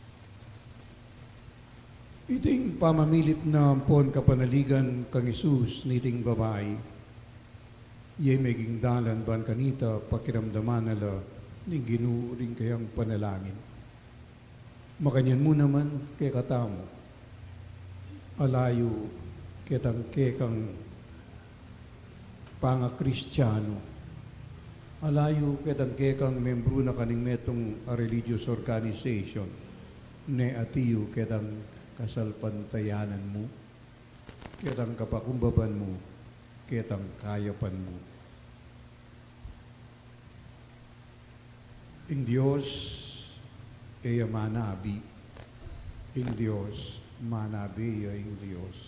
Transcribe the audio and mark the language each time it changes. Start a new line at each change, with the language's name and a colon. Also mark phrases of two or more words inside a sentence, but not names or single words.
Pampanga: Iting pamamilit na pon kapanaligan kang Isus niting babae, iyay meging dalan ban kanita pakiramdaman nala ning Ginu ring kayang panalangin. Makanyan mo naman kay katamo, alayo ketang kekang panga Kristiyano, alayo ketang kekang membro na kaning metong
English: a religious organization,
Pampanga: ne atiyo ketang kasalpantayanan mo, ketang kapakumbaban mo, ketang kayapan mo. Ing Diyos ay manabi, ing Diyos manabi ing Diyos.